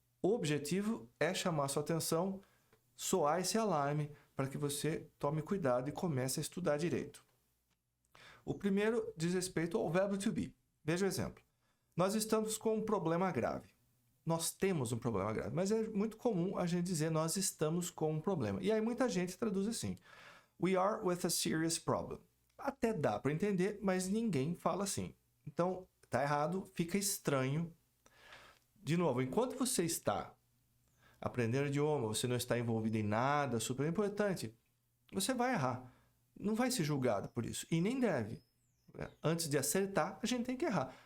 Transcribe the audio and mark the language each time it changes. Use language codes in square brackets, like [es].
[pt] O objetivo é chamar sua atenção, soar esse alarme para que você tome cuidado e comece a estudar direito. O primeiro diz respeito ao verbo to be. Veja o exemplo. Nós estamos com um problema grave. Nós temos um problema grave, mas é muito comum a gente dizer nós estamos com um problema. E aí muita gente traduz assim. [en] We are with a serious problem. [pt] Até dá para entender, mas ninguém fala assim. Então, tá errado, fica estranho. De novo, enquanto você está aprendendo idioma, você não está envolvido em nada super importante, você vai errar. Não vai ser julgado por isso. E nem deve. Antes de acertar, a gente tem que errar.